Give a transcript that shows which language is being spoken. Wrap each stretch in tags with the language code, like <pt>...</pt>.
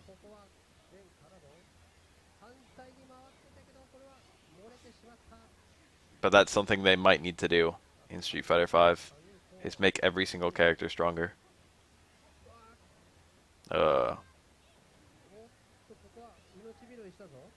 <ja>ここは前からの反対に回ってたけどこれは漏れてしまった。</ja> <en>But that's something they might need to do in Street Fighter 5, is make every single character stronger.</en> <ja>おっとここは命拾いしたぞ。</ja>